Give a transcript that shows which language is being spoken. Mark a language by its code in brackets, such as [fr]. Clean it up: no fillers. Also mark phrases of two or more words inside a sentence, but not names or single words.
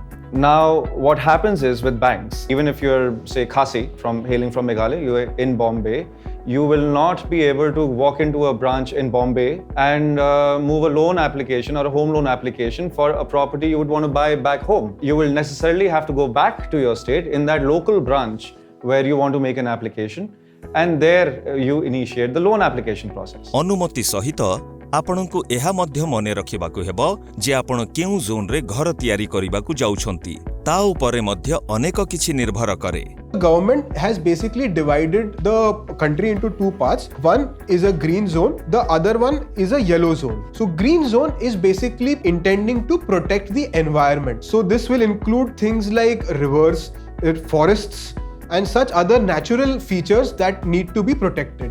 [en] Now, what happens is with banks, even if you're, say, Khasi, hailing from Meghalaya, you're in Bombay, You will not be able to walk into a branch in Bombay and move a loan application or a home loan application for a property you would want to buy back home. You will necessarily have to go back to your state in that local branch where you want to make an application, and there you initiate the loan application process. [or] ଅନୁମତି ସହିତ ଆପଣଙ୍କୁ ଏହା ମଧ୍ୟ ମନେ ରଖିବାକୁ ହେବ ଯେ ଆପଣ କେଉଁ ଜୋନ ରେ ଘର ତିଆରି କରିବାକୁ ଯାଉଛନ୍ତି ତା ଉପରେ ମଧ୍ୟ ଅନେକ କିଛି ନିର୍ଭର କରେ. [en] The government has basically divided the country into two parts. One is a green zone, the other one is a yellow zone. So green zone is basically intending to protect the environment. So this will include things like rivers, forests, and such other natural features that need to be protected.